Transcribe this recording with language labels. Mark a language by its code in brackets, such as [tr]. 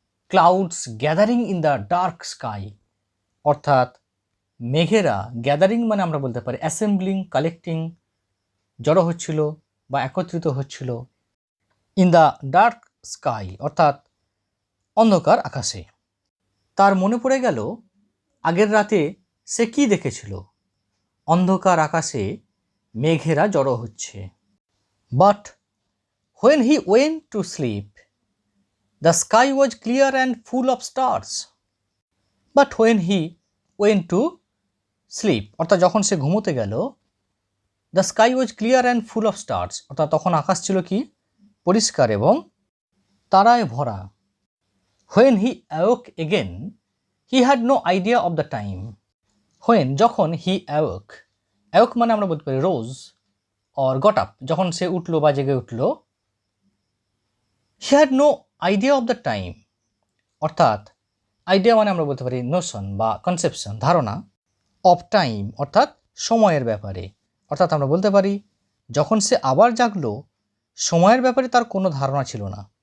[en] clouds gathering in the dark sky, [bn] অর্থাৎ মেঘেরা, gathering মানে আমরা বলতে পারি অ্যাসেম্বলিং, কালেক্টিং, জড়ো হচ্ছিল বা একত্রিত হচ্ছিল, ইন দ্য ডার্ক স্কাই অর্থাৎ অন্ধকার আকাশে। তার মনে পড়ে গেল আগের রাতে সে কি দেখেছিল, অন্ধকার আকাশে মেঘেরা জড়ো হচ্ছে। [en] But when he went to sleep, the sky was clear and full of stars. But when he went to sleep, [bn] অর্থাৎ যখন সে ঘুমোতে গেল, [en] the sky was clear and full of stars, [bn] অর্থাৎ তখন আকাশ ছিল কি পরিষ্কার এবং তারায় ভরা। [en] When he awoke again, he had no idea of the time. When [bn] যখন [en] he awoke, awoke [bn] মানে আমরা বলতে পারি [en] rose or got up, [bn] যখন সে উঠলো বা জেগে উঠলো, [en] he had no idea of the time, [bn] অর্থাৎ আইডিয়া মানে আমরা বলতে পারি নোশন বা কনসেপশন, ধারণা, অফ টাইম অর্থাৎ সময়ের ব্যাপারে, অর্থাৎ আমরা বলতে পারি যখন সে আবার জাগলো সময়ের ব্যাপারে তার কোনো ধারণা ছিল না।